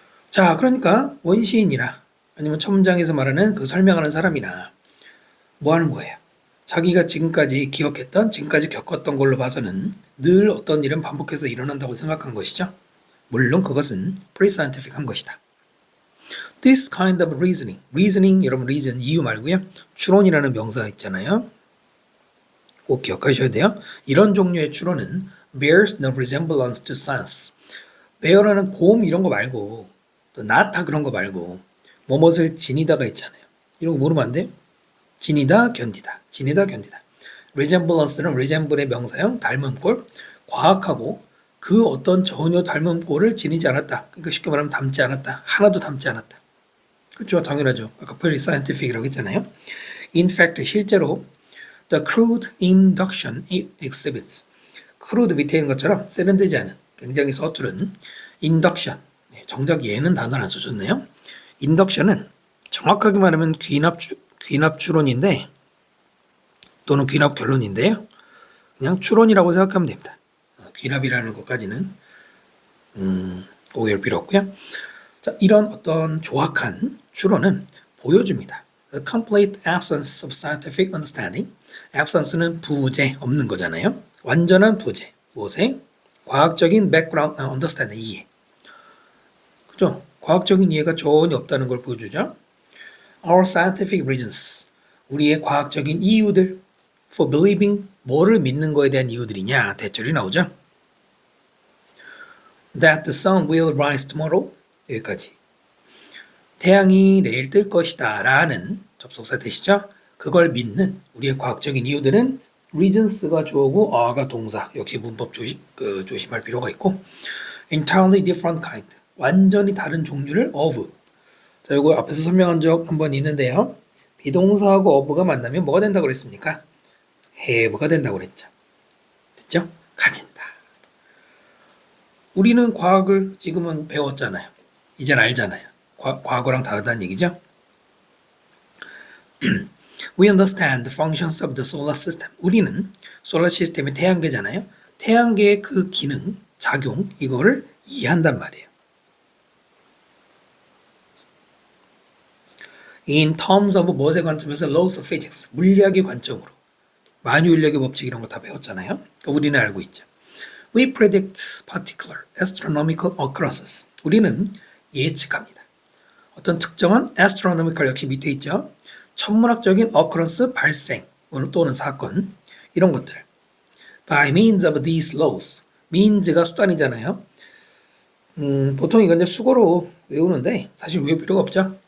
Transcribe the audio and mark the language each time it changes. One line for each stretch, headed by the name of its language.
Korean: 자, 그러니까 원시인이나 아니면 첨장에서 말하는 그 설명하는 사람이나 뭐 하는 거예요? 자기가 지금까지 기억했던, 지금까지 겪었던 걸로 봐서는 늘 어떤 일은 반복해서 일어난다고 생각한 것이죠. 물론 그것은 pre-scientific한 것이다.
English: This kind of reasoning,
Korean: 여러분 reason 이유 말고요. 추론이라는 명사 있잖아요. 꼭 기억하셔야 돼요. 이런 종류의 추론은
English: bears no resemblance to science.
Korean: bear라는 곰 이런 거 말고 또 나타 그런 거 말고 뭐뭇을 지니다가 있잖아요. 이런 거 모르면 안 돼요. 지니다, 견디다. 지니다, 견디다. resemblance는 resemble의 명사형, 닮은 꼴. 과학하고 그 어떤 전혀 닮은 꼴을 지니지 않았다. 그러니까 쉽게 말하면 닮지 않았다. 하나도 닮지 않았다. 그렇죠. 당연하죠. 아까 very scientific이라고 했잖아요.
English: In fact,
Korean: 실제로
English: the crude induction it exhibits.
Korean: crude 밑에 있는 것처럼 세련되지 않은 굉장히 서투른 induction. 정작 얘는 단어를 안 써줬네요. induction은 정확하게 말하면 귀납 추론인데 또는 귀납 결론인데요. 그냥 추론이라고 생각하면 됩니다. 귀납이라는 것까지는 오해할 필요 없고요. 자, 이런 어떤 조악한 추론은 보여줍니다.
English: The complete absence of scientific understanding.
Korean: absence는 부재, 없는 거잖아요. 완전한 부재. 무엇에? 과학적인 background understanding, 이해. 그죠? 과학적인 이해가 전혀 없다는 걸 보여주죠.
English: Our scientific reasons.
Korean: 우리의 과학적인 이유들.
English: For believing.
Korean: 뭐를 믿는 거에 대한 이유들이냐. 대절이 나오죠.
English: That the sun will rise tomorrow.
Korean: 여기까지. 태양이 내일 뜰 것이다 라는 접속사 되시죠? 그걸 믿는 우리의 과학적인 이유들은 reasons가 주어고 are가 동사. 역시 문법 조심할 필요가 있고
English: entirely different kind.
Korean: 완전히 다른 종류를 of. 자, 이거 앞에서 설명한 적 한번 있는데요. 비동사하고 of가 만나면 뭐가 된다고 그랬습니까? have가 된다고 그랬죠. 됐죠? 가진다. 우리는 과학을 지금은 배웠잖아요. 이젠 알잖아요. 과거랑 다르다는 얘기죠.
English: We understand the functions of the solar system.
Korean: 우리는 솔라 시스템의 태양계잖아요. 태양계의 그 기능, 작용, 이거를 이해한단 말이에요.
English: In terms of
Korean: 무엇의 관점에서
English: laws of physics,
Korean: 물리학의 관점으로. 만유인력의 법칙 이런 거 다 배웠잖아요. 그러니까 우리는 알고 있죠.
English: We predict particular astronomical occurrences.
Korean: 우리는 예측합니다. 어떤 특정한 astronomical 역시 밑에 있죠. 천문학적인 occurrence 발생 또는 사건 이런 것들.
English: By means of these laws.
Korean: means가 수단이잖아요. 보통 이건 이제 수거로 외우는데 사실 외울 필요가 없죠.